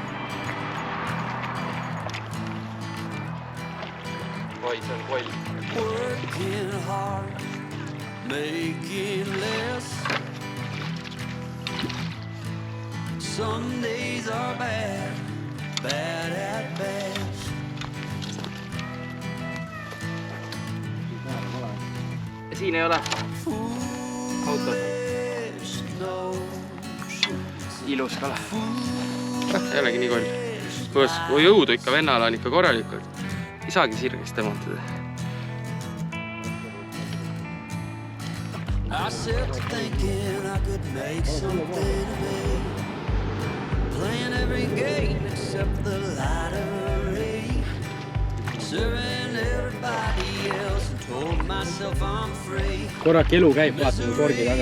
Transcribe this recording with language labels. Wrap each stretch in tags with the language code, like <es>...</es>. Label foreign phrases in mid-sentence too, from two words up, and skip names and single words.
<en>Working hard, making less. Some days are bad, bad at best.</en> <et>siin ei ole. Autos on. Ilus kala. Ei olegi nii koll. Kui jõudu ikka vennal on ikka korralikult. Ei saagi sirgest temontada.</et> <en>I set to thinking I could make something of it. Playing every game except the lottery. Serving everybody else and told myself I'm free.</en> <et>Korrak elu käib, vaatame korgi taga.</et>